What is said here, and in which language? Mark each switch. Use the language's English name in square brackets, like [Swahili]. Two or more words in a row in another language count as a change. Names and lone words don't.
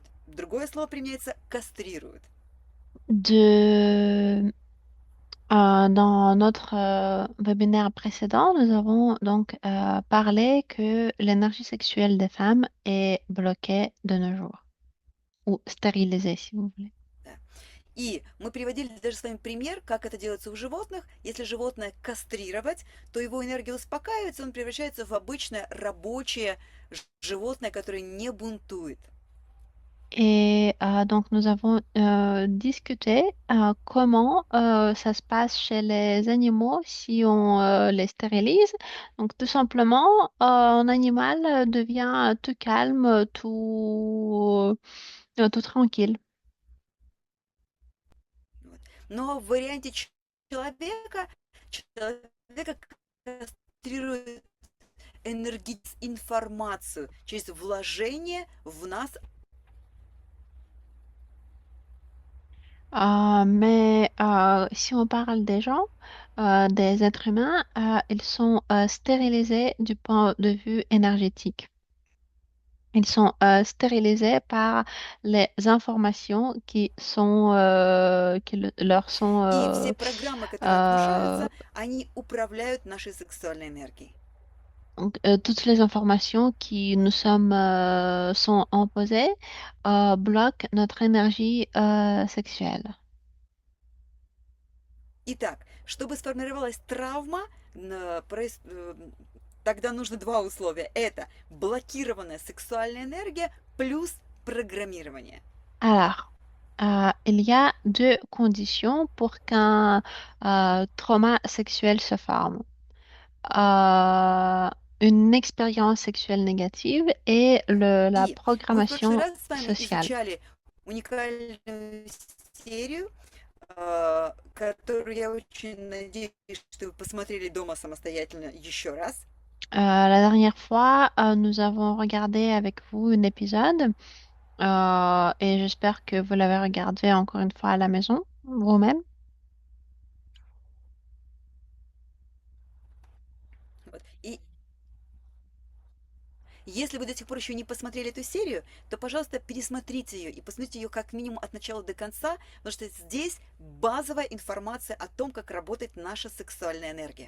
[Russian] Другое слово применяется кастрируют. [French] De, dans notre webinaire précédent, nous avons donc parlé que l'énergie sexuelle des femmes est bloquée de nos jours, ou stérilisée, si vous voulez. [Russian] Да. И мы приводили даже с вами пример, как это делается у животных. Если животное кастрировать, то его энергия успокаивается, он превращается в обычное рабочее животное, которое не бунтует. [French] Et donc, nous avons discuté comment ça se passe chez les animaux si on les stérilise. Donc, tout simplement, un animal devient tout calme, tout tranquille. [Russian] Вот. Но в варианте человека кастрирует информацию через вложение в нас. [French] Mais si on parle des gens, des êtres humains, ils sont stérilisés du point de vue énergétique. Ils sont stérilisés par les informations qui leur sont [Russian] И все программы, которые euh, внушаются, они управляют нашей сексуальной энергией. [French] donc, toutes les informations qui nous sont imposées bloquent notre énergie sexuelle. [Russian] Итак, чтобы сформировалась травма, тогда нужно два условия. Это блокированная сексуальная энергия плюс программирование. [French] Alors, il y a deux conditions pour qu'un trauma sexuel se forme. euh, une expérience sexuelle négative et la [Russian] И мы в прошлый [French] programmation [Russian] раз с вами [French] sociale. [Russian] изучали уникальную серию, которую я очень надеюсь, что вы посмотрели дома самостоятельно еще раз. [French] La dernière fois, nous avons regardé avec vous un épisode et j'espère que vous l'avez regardé encore une fois à la maison, vous-même. [Russian] Вот. И если вы до сих пор еще не посмотрели эту серию, то, пожалуйста, пересмотрите ее и посмотрите ее как минимум от начала до конца, потому что здесь базовая информация о том, как работает наша сексуальная энергия.